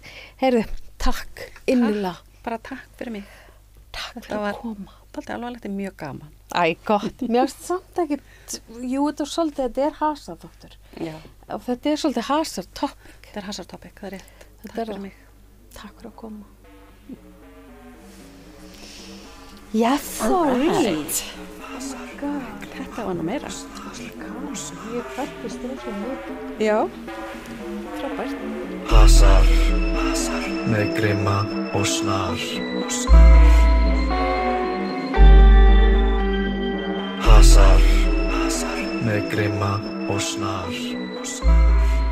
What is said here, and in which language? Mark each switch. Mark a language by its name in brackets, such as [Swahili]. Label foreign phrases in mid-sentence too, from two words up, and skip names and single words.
[Icelandic] Heyrðu, takk innilega. Bara takk fyrir mig. Takk fyrir að koma. Þetta alveg þetta mjög gaman. Æ, gott. Mér finnst samt ekkert, þetta svolítið, þetta hasar, doktor. Já. Og þetta svolítið hasar topic. Þetta hasar topic, það rétt. Takk fyrir mig. Takk fyrir að koma. [English] Yes, sorry. Right. Oh my god. [Icelandic] Þetta var nú meira. Ég fættist rosa mikið. Já. Frábært. Hasar með Grimma og Snar. Hasar með Grimma og Snar.